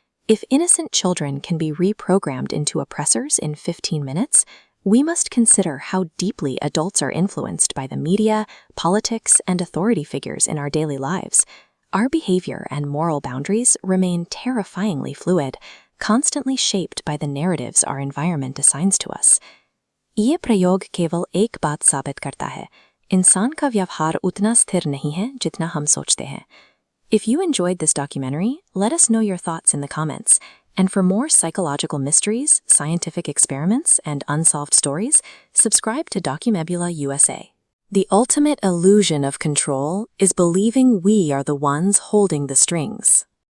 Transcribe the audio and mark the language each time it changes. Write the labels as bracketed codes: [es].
[en] If innocent children can be reprogrammed into oppressors in 15 minutes, we must consider how deeply adults are influenced by the media, politics, and authority figures in our daily lives. Our behavior and moral boundaries remain terrifyingly fluid, constantly shaped by the narratives our environment assigns to us. [hi] ये प्रयोग केवल एक बात साबित करता है, इंसान का व्यवहार उतना स्थिर नहीं है जितना हम सोचते हैं. [en] If you enjoyed this documentary, let us know your thoughts in the comments. And for more psychological mysteries, scientific experiments, and unsolved stories, subscribe to Documebula USA. The ultimate illusion of control is believing we are the ones holding the strings.